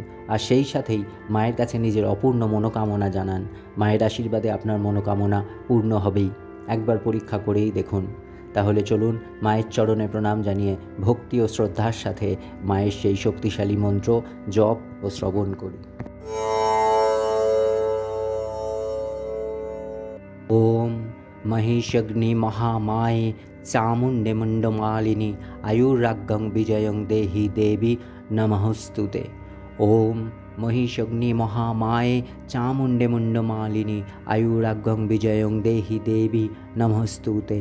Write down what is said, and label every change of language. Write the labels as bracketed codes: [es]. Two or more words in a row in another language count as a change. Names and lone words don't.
[bn] আর সেই সাথেই মায়ের কাছে নিজের অপূর্ণ মনোকামনা জানান। মায়ের আশীর্বাদে আপনার মনোকামনা পূর্ণ হবেই। একবার পরীক্ষা করেই দেখুন। তাহলে চলুন মায়ের চরণে প্রণাম জানিয়ে ভক্তি ও শ্রদ্ধার সাথে মায়ের সেই শক্তিশালী মন্ত্র জপ ও শ্রবণ করি। [sa] ওম মহিষগ্নি মহামায়ে চামুণ্ডে মুণ্ডমালিনী আয়ুরাগ্যং বিজয়ং দেহি দেবী নমঃস্তুতে। ওম মহিষগ্নি মহামায়ে চামুণ্ডে মুণ্ডমালিনী আয়ুরাগ্যং বিজয়ং দেহি দেবী নমঃস্তুতে।